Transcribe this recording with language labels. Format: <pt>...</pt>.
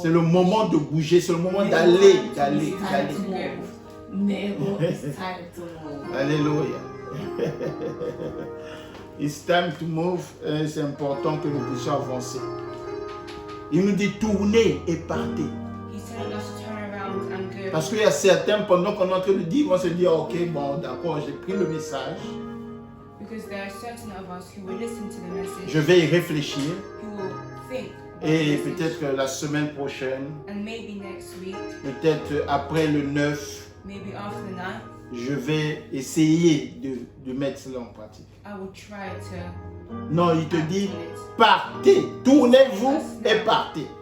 <fr>C'est le moment de bouger, c'est le moment d'aller, d'aller,</fr> <en>It's time</en> <fr>d'aller.</fr> <en>to move. Nego, it's time to move. Alléluia. It's time to move.</en> <fr>C'est important que nous puissions avancer. Il nous dit tournez et partez.</fr> <en>He's telling us to turn around and go.</en> <fr>Parce qu'il y a certains, pendant qu'on est en train de dire, vont se dire, ok, bon, d'accord, j'ai pris le message,</fr> <en>Because there are certain of us who will listen to the message,</en> <fr>je vais y réfléchir,</fr> <en>who will think, about</en> <fr>et</fr> <en>the message,</en> <fr>peut-être que la semaine prochaine,</fr> <en>and maybe next week,</en> <fr>peut-être après le 9,</fr> <en>maybe after the night,</en> <fr>je vais essayer de mettre cela en pratique.</fr> <en>I will try to</en> <fr>Non, il te dit,</fr> <en>act on it,</en> <fr>partez, tournez-vous et partez.</fr>